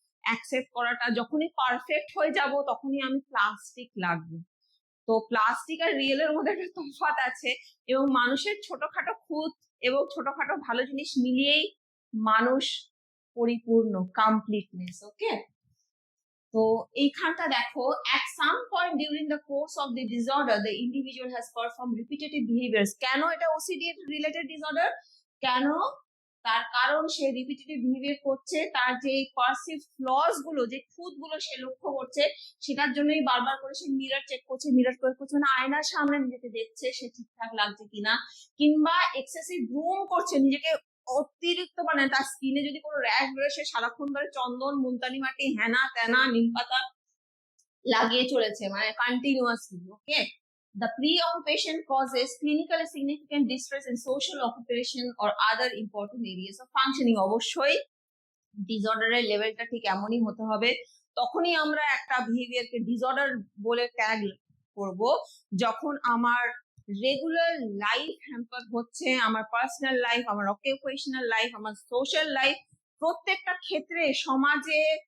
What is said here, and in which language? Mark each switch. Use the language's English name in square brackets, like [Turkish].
[Bangla] Accept করাটা, যখনই perfect হয়ে যাব তখনই আমি প্লাস্টিক লাগবো। তো প্লাস্টিক আর রিয়েলের মধ্যে একটা তফাৎ আছে, এবং মানুষের ছোটখাটো খুঁত এবং ছোটখাটো ভালো জিনিস মিলিয়েই মানুষ পরিপূর্ণ, কমপ্লিটনেস। [English] okay, [Bangla] তো এইখানটা দেখো, [English] at some point during the course of the disorder the individual has performed repetitive behaviors. [Bangla] কেন এটা OCD রিলেটেড ডিসঅর্ডার? কেন? তার কারণ সে রিপিটেটিভ বিহেভিয়ার করছে, তার যে পারসিভ ফ্লস গুলো, যে খুঁত গুলো সে লক্ষ্য করছে, সেটার জন্যই বারবার করে সে মিরর চেক করছে, মানে আয়নার সামনে নিজেকে দেখছে সে ঠিকঠাক লাগছে কিনা, কিংবা এক্সেসিভ গ্রুম করছে নিজেকে অতিরিক্ত, মানে তার স্কিনে যদি কোনো র্যাশ বেরোয়, সে সারাক্ষণ ধরে চন্দন, মুলতানি মাটি, হেনা তেনা, নিম পাতা লাগিয়ে চলেছে, মানে continuously. [English] Okay, the preoccupation causes clinically significant distress in social, occupation or other important areas of functioning. [Bangla] অবশ্যই ডিসঅর্ডারের লেভেলটা ঠিক এমনই হতে হবে, তখনই আমরা একটা বিহেভিয়ারকে ডিসঅর্ডার বলে ট্যাগ করব, যখন আমার রেগুলার লাইফ হ্যাম্পার হচ্ছে, আমার পার্সোনাল লাইফ, আমার অকুপেশনাল লাইফ, আমার সোশ্যাল লাইফ, প্রত্যেকটা ক্ষেত্রে, সমাজে,